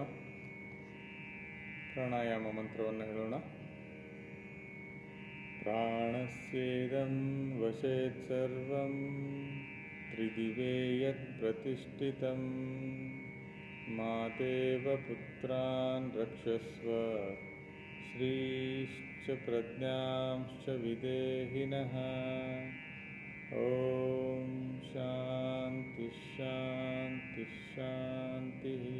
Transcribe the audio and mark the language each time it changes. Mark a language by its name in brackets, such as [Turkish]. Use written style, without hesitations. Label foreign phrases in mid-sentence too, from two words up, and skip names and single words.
[Kannada] ಪ್ರಾಣಾಯಾಮ ಮಂತ್ರವನ್ನು ಹೇಳೋಣ. [Sanskrit] ಪ್ರಾಣಸ್ಯೇದಂ ವಶೇತ್ ಸರ್ವಂ ತ್ರಿದಿವೇ ಯತ್ ಪ್ರತಿಷ್ಠಿತಂ ಮಾತೇವ ಪುತ್ರಾನ್ ರಕ್ಷಸ್ವ ಶ್ರೀಶ್ಚ ಪ್ರಜ್ಞಾಂಶ್ಚ ವಿದೇಹಿನಃ. ಓಂ ಶಾಂತಿ ಶಾಂತಿ ಶಾಂತಿ.